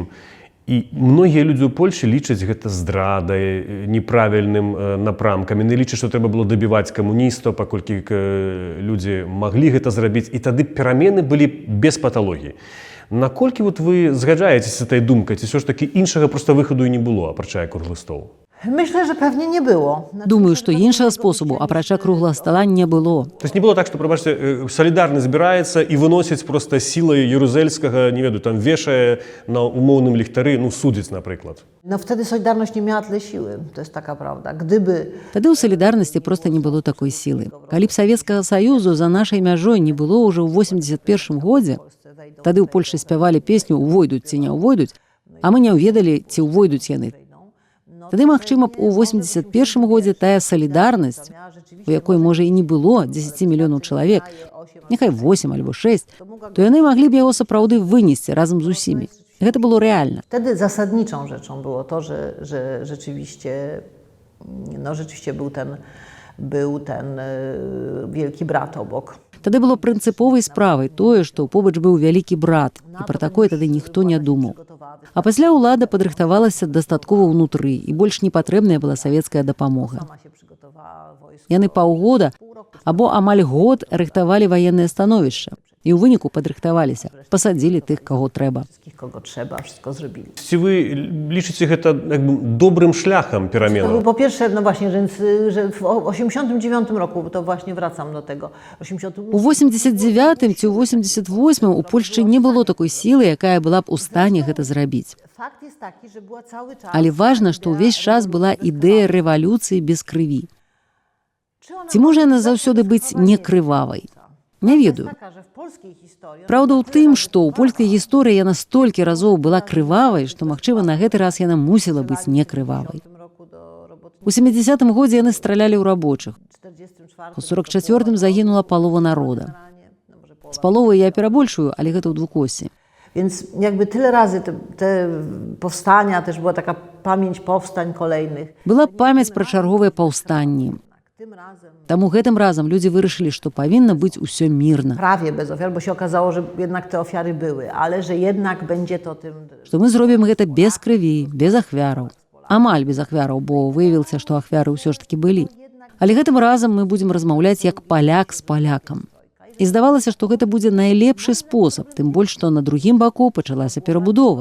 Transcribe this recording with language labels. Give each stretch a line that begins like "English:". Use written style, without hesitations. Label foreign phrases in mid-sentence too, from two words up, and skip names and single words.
Belarusian: І многія людзі ў Польшы лічаць гэта здрадай, неправільным напрамкам. Яны лічаць, што трэба было дабіваць камуністаў, паколькі людзі маглі гэта зрабіць. І тады перамены былі без паталогіі. Наколькі вот вы згаджаецеся з этой думкай, ці ўсё ж такі іншага проста выхаду і не было, апрача круглы стол?
Polish: Myślę, że pewnie nie było.
Belarusian: Думаю, што іншага спосабу, апрача круглага стала, не было. То есть не было так, што, прабачце, салідарны збіраецца і выносіць проста сілай Ярузельскага, не ведаю, там вешае на умоўным ліхтары, ну, судзіць, напрыклад.
Polish: No wtedy Solidarność nie miała tyle siły, to jest taka prawda. Gdyby...
Belarusian: Тады ў салідарнасці проста не было такой сілы. Калі б Савецкага Саюзу за нашай мяжой не было ўжо ў 81 годзе, тады ў Польшы спявалі песню «Увойдуць ці не ўвойдуць», а мы не ўведалі, ці ўвойдуць яны. Тады, магчыма, б у 81 годзе тая салідарнасць, у якой, можа, і не было 10 мільёнаў чалавек, няхай 8 альбо 6, то яны маглі б яго сапраўды вынесці разам з усімі. Гэта было рэальна.
Polish: Wtedy zasadniczą rzeczą było to, że rzeczywiście, no, rzeczywiście był ten wielki brat obok.
Belarusian: Тады было прынцыповай справай тое, што побач быў вялікі брат, і пра такое тады ніхто не думаў. А пасля ўлада падрыхтавалася дастаткова ўнутры, і больш не патрэбная была савецкая дапамога. Яны паўгода або амаль год рыхтавалі ваеннае становішча. І ў выніку падрыхтаваліся, пасадзілі тых, каго трэба. Ці вы лічыце гэта добрым шляхам пераменаў?
Polish: Po pierwsze, no właśnie, że w 89 roku, to właśnie wracam do tego.
Belarusian: У 89-м ці ў 88-м у Польшчы не было такой сілы, якая была б у стане гэта зрабіць. Але важна, што ўвесь час была ідэя рэвалюцыі без крыві. Ці можа яна заўсёды быць не крывавай? Не ведаю. Праўда ў тым, што ў польскай гісторыі яна столькі разоў была крывавай, што, магчыма, на гэты раз яна мусіла быць не крывавай. У 70-м годзе яны стралялі ў рабочых. У 44-м загінула палова народа. З паловай я перабольшую, ale гэта ў двукосі.
Polish: Więc jakby tyle razy te powstania, też była taka pamięć powstań kolejnych.
Belarusian: Была памяць пра чарговыя паўстанні. Таму гэтым разам людзі вырашылі, што павінна быць усё мірна.
Polish: Prawie bez ofiar, bo się okazało, że jednak te ofiary były, ale że jednak będzie to tym...
Belarusian: Што мы зробім гэта без крыві, без ахвяраў. Амаль без ахвяраў, бо выявілася, што ахвяры ўсё ж такі былі. Але гэтым разам мы будзем размаўляць як паляк з палякам. І здавалася, што гэта будзе найлепшы спосаб, тым больш, што на другім баку пачалася перабудова.